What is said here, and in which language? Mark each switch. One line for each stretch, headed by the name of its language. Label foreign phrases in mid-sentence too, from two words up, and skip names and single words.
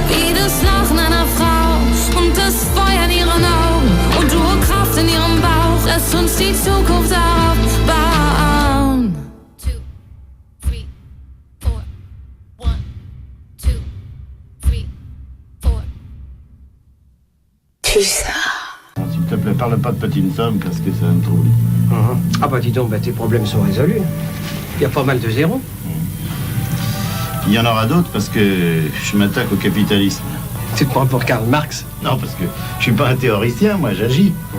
German: Wie das Lachen einer Frau und das Feuer in ihren Augen und du Kraft in ihrem Bauch. Lass uns die Zukunft darauf bauen. 2, 3, 4, 1, 2, 3, 4. Pulsar.
French: S'il te plaît, parle pas de petite femme, parce que ça me trouble. Ah bah dis donc, tes problèmes sont résolus. Il y a pas mal de zéros. Il y en aura d'autres parce que je m'attaque au capitalisme. Tu te prends pour Karl Marx? Non, parce que je suis pas un théoricien, moi, j'agis.